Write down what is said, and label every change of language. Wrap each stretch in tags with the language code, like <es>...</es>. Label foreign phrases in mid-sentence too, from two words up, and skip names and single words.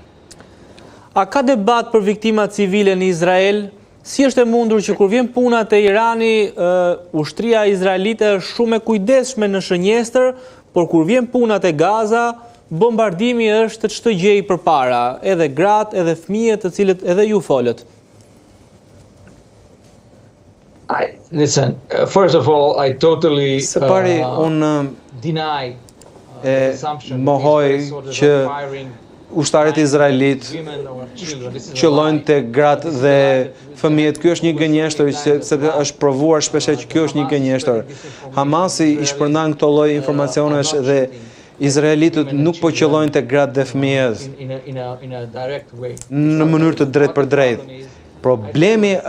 <sq>A ka debat për viktimat civile në Izrael? Si është e mundur që kur vjen puna te Irani, ushtria izraelite është shumë e kujdesshme në shënjestër, por kur vjen puna te Gaza, bombardimi është çdo gjë i përpara, edhe gratë, edhe fëmijët, të cilët edhe ju folët.</sq> <en>Listen, first of all, I totally</en> <sq>Së pari, unë</sq> <en>deny</en> <sq>mohoj që ushtarët izraelit qëllojnë te gratë dhe fëmijët. Ky është një gënjeshtër, sepse është provuar shpesh që ky është një gënjeshtër. Hamasi i shpërndan këto lloj informacionesh dhe Izraelitët nuk po qëllojnë të gratë dhe fëmijës</sq> <en>in a direct way.</en> <sq>në mënyrë të drejtë për drejtë. Problemi</sq>